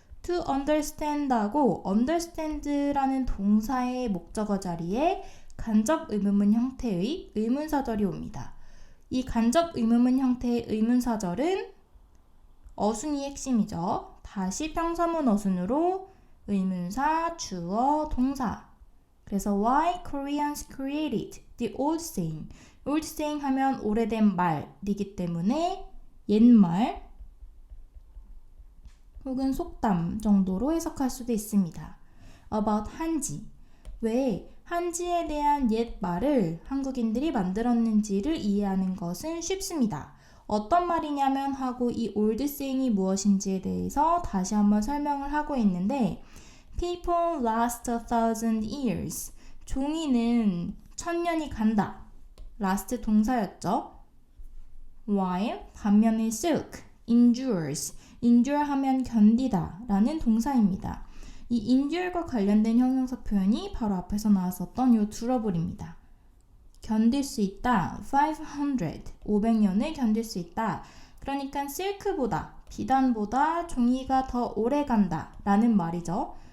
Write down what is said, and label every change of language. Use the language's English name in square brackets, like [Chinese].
[Korean] to understand하고 understand라는 동사의 목적어 자리에 간접 의문문 형태의 의문사절이 옵니다. 이 간접 의문문 형태의 의문사절은 어순이 핵심이죠. 다시 평서문 어순으로 의문사, 주어, 동사. 그래서 [English] why Koreans created the old saying. [Korean] old saying 하면 오래된 말이기 때문에 옛말 혹은 속담 정도로 해석할 수도 있습니다. [English] about 한지. [Korean] 왜 한지에 대한 옛 말을 한국인들이 만들었는지를 이해하는 것은 쉽습니다. 어떤 말이냐면 하고 이 old saying이 무엇인지에 대해서 다시 한번 설명을 하고 있는데 [English] People last 1,000 years. [Korean] 종이는 1000년이 간다. last 동사였죠. [English] While [Korean] 반면에 [English] silk, endures. [Korean] endure 하면 견디다 라는 동사입니다. 이 endure과 관련된 형용사 표현이 바로 앞에서 나왔었던 이 durable입니다. 견딜 수 있다. 500년을 견딜 수 있다. 그러니까 silk보다, 비단보다 종이가 더 오래 간다 라는 말이죠.